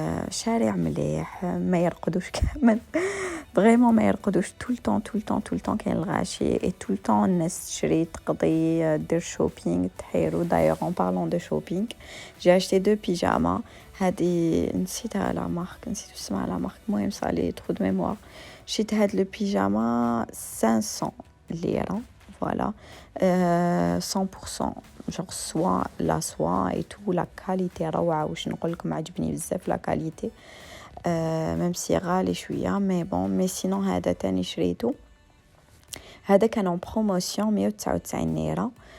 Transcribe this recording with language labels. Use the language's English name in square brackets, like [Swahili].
[Arabic] شارع مليح، ما يرقدوش كامل فريمون ما يرقدوش، [French] tout le temps [Arabic] كاين الغاشي، [French] et tout le temps [Arabic] الناس تشري تقضي دير شوبينغ تحيرو. [French] d'ailleurs en parlant de shopping j'ai acheté 2 pyjamas. [Arabic] هذه نسيتها لا مارك، نسيت اسمها لا مارك، المهم صالي ترو دو ميموار. شريت هاد لو بيجاما 500 ليرة فوالا. [French] 100% genre soie la soie et tout la qualité روعة. [Arabic] واش نقول لكم عجبني بزاف لا كاليتي، [French] même si [Arabic] غالي شوية [French] mais bon. mais sinon [Arabic] هذا تاني شريته، هذا كان [French] en promotion [Arabic] 199 ليرة.